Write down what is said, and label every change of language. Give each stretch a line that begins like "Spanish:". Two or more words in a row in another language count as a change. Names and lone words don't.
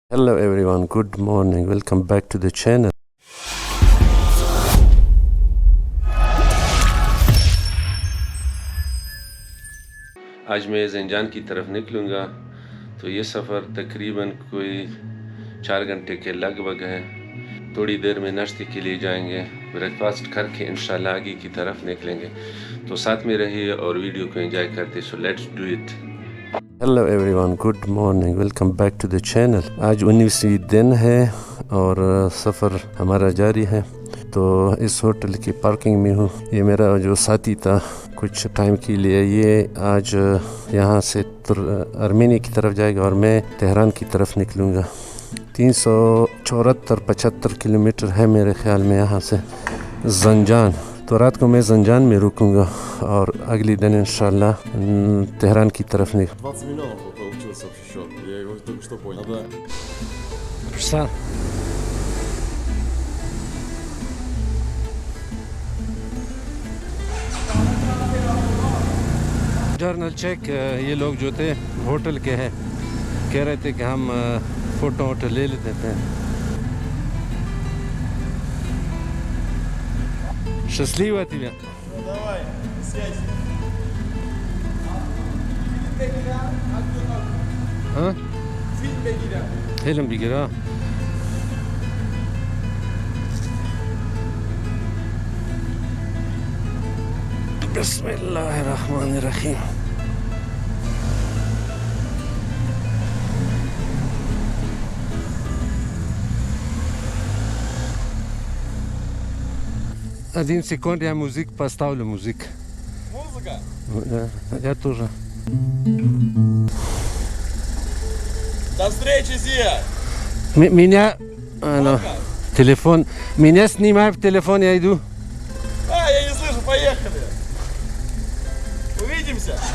English: Hello everyone, good morning, welcome back to the channel.
Hindi: आज मैं ज़ंजान की तरफ निकलूँगा तो ये सफ़र तकरीबन कोई 4 घंटे के लगभग है। थोड़ी देर में नाश्ते के लिए जाएंगे, ब्रेकफास्ट करके इंशाल्लाह आगे की तरफ निकलेंगे। तो साथ में रहिए और वीडियो को एंजॉय करते।
English: So let's do it. Hello everyone, good morning, welcome back to the channel.
Hindi: आज 19वीं दिन है और सफ़र हमारा जारी है। तो इस होटल की पार्किंग में हूँ। ये मेरा जो साथी था कुछ टाइम के लिए, ये आज यहाँ से आर्मेनिया की तरफ जाएगा और मैं तेहरान की तरफ निकलूँगा। 374-75 किलोमीटर है मेरे ख्याल में यहाँ से ज़ंजान। तो रात को मैं ज़ंजान में रुकूँगा और अगले दिन इंशाल्लाह तेहरान की तरफ निकल।
Russian: 20 миллионов получилось общий счет. Я его только что понял. Да.
Hindi: जर्नल चेक ये लोग जो थे होटल के हैं, कह रहे थे कि हम फ़ोटो ले लेते थे।
Russian: Счастливо тебе. Ну давай, связь.
Persian: ها؟ فیلم بگیرم. فیلم بگیره.
Arabic: بسم الله الرحمن الرحیم.
Russian: Один секунд, я музык поставлю, музык. Музыка? Я тоже. До встречи, Зия! Меня... телефон... Меня снимай в телефон, я иду. Я не слышу, поехали! Увидимся!